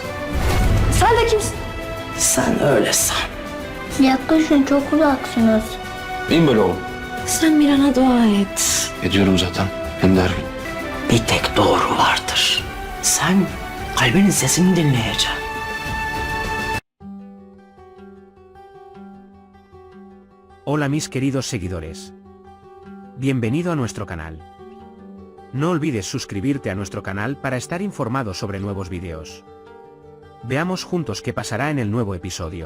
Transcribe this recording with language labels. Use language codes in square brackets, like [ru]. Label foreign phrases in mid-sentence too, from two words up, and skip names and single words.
[tr] Sen de kimsin? Sen öyle san. Yaklaşın, çok uzaksınız. İyiyim böyle oğlum. Sen Miran'a dua et. Ediyorum zaten. Hem de her gün. Bir tek doğru vardır. Sen kalbinin sesini dinleyeceksin. [es] Hola mis queridos seguidores. Bienvenido a nuestro canal. No olvides suscribirte a nuestro canal para estar informado sobre nuevos vídeos. Veamos juntos qué pasará en el nuevo episodio.